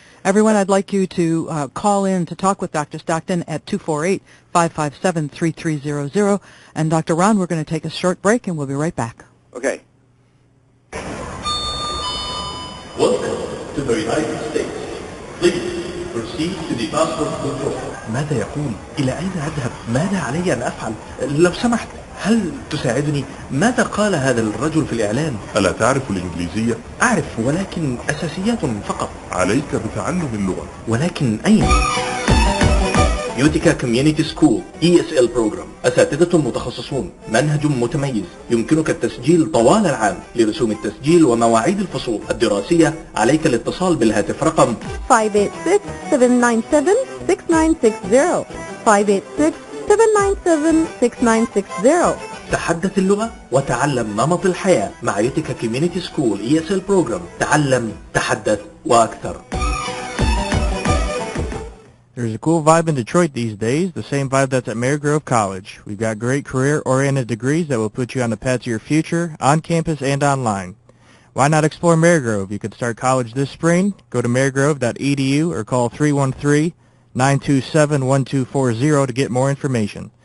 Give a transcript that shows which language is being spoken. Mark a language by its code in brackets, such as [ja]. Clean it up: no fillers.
[en] Everyone, I'd like you to call in to talk with Dr. Stockton at 248-557-3300. And Dr. Ron, we're going to take a short break, and we'll be right back. Okay. Welcome to the United States. Please proceed to the passport control. [ar] ماذا يقول؟ إلى أين أذهب؟ ماذا علي أن أفعل؟ لو سمحت، هل تساعدني؟ ماذا قال هذا الرجل في الإعلان؟ ألا تعرف الإنجليزية؟ أعرف، ولكن أساسيات فقط. عليك بتعلم اللغة. ولكن أين؟ يوتيكا كوميونيتي سكول ESL بروجرام، أساتذة متخصصون، منهج متميز، يمكنك التسجيل طوال العام. لرسوم التسجيل ومواعيد الفصول الدراسية عليك الاتصال بالهاتف رقم 586-797-6960 586-797-6960. تحدث اللغة وتعلم نمط الحياة مع يوتيكا كوميونيتي سكول ESL بروجرام. تعلم، تحدث وأكثر. [en] There's a cool vibe in Detroit these days, the same vibe that's at Marygrove College. We've got great career-oriented degrees that will put you on the path to your future, on campus and online. Why not explore Marygrove? You could start college this spring. Go to marygrove.edu or call 313-927-1240 to get more information.